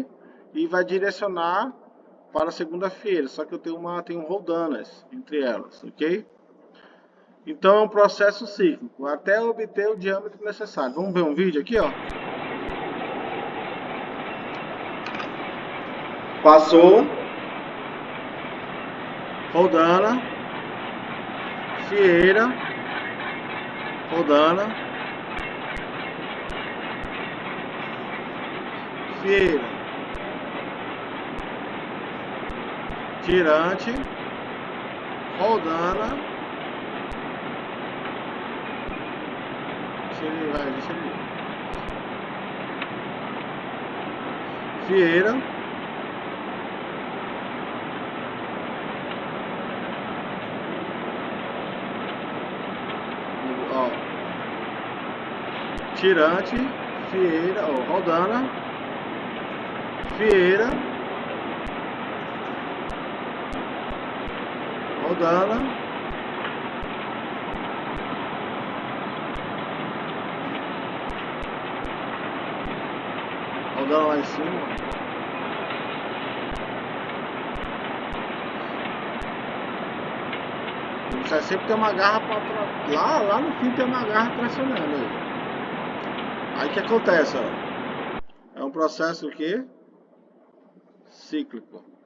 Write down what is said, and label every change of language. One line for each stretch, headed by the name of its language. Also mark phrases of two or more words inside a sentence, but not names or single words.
Portuguese: E vai direcionar para a segunda fieira, só que eu tenho rodanas entre elas, ok? Então é um processo cíclico, até obter o diâmetro necessário. Vamos ver um vídeo aqui, ó. Passou. Roldana. Fieira. Roldana. Fieira. Tirante. Roldana. Deixa ele ir. Fieira. Ó. Tirante. Fieira. Ó, Roldana. Fieira. Roldana. Roldana lá em cima. Você sempre tem uma garra para lá no fim tem uma garra tracionando aí. Aí o que acontece, ó? É um processo que cíclico.